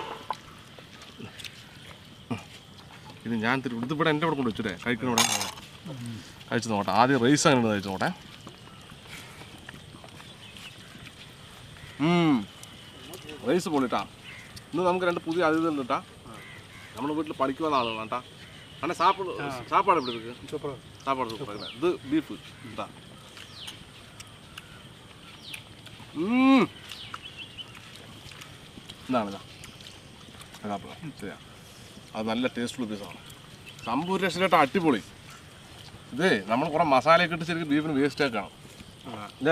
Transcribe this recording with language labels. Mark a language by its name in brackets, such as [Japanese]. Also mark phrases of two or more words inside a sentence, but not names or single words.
[Malayalam] ഇത് ഞാൻ ഇതിവിടെ എൻ്റെ ഇവിടെ കൊണ്ട് വെച്ചിട്ടേ കഴിക്കണ ഇവിടെ കഴിച്ചു നോക്കട്ടെ. ആദ്യം റൈസ് അങ്ങനെ കഴിച്ചു നോക്കട്ടെ. റൈസ് പൊളിട്ടാ. ഇന്ന് നമുക്ക് രണ്ട് പുതിയ അതിഥികൾ കിട്ടാ. നമ്മുടെ വീട്ടിൽ പണിക്ക് വന്ന ആളുകളാണ് കേട്ടാ. [Tamil] അങ്ങനെ സാപ്പാട് எப்படி இருக்கு? சாப்பாடு சூப்பராக. இது பீஃபு കേട്ടാ. [Malayalam] ഇതാണ് ശരിയാ, അത് നല്ല ടേസ്റ്റുള്ള പീസാണ്. സംഭവം ഒരു രക്ഷയിലായിട്ട് അടിപൊളി. ഇതേ നമ്മൾ കുറേ മസാലയൊക്കെ ഇട്ട് ശരിക്കും ബീഫിന് വേസ്റ്റ് ആക്കണം അല്ലേ.